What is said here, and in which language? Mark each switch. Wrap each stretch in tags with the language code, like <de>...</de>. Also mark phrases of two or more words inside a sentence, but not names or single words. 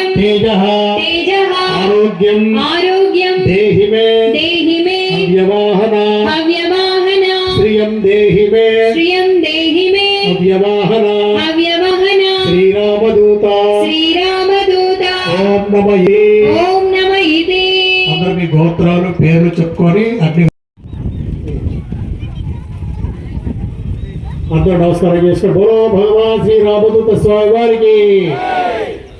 <sa>तेजः आरोग्यं देहि मे अव्यवाहना श्रियं देहि मे अव्यवाहना श्रीरामदूत ओम नमः इति</sa> <te>అందరూ మీ గోత్రాలు పేర్లు చెప్పుకొని అన్ని అందరూ నమస్కారం చేసుకొని బోలో భగవాన్ శ్రీ రామదూత స్వామి వారికి</te>